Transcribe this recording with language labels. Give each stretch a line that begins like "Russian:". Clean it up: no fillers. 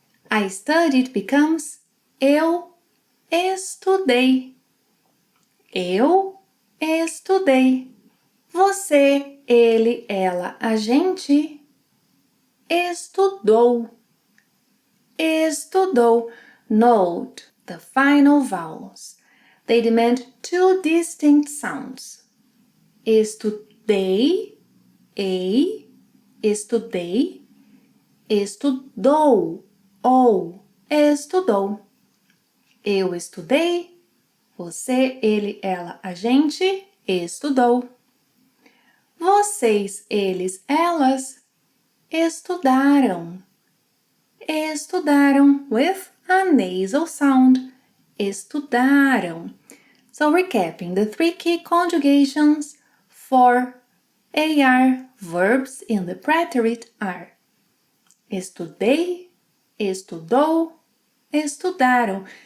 English: I studied becomes
Portuguese: eu estudei. Eu estudei. Você, ele, ela, a gente estudou.
English: Estudou. Note the final vowels. They demand 2 distinct sounds.
Portuguese: Estudei, ei, estudei, estudou, ou, estudou. Eu estudei, você, ele, ela, a gente estudou. Vocês, eles, elas estudaram.
English: Estudaram with a nasal sound. Estudaram. So recapping, the 3 key conjugations for AR verbs in the preterite are estudei, estudou, estudaram.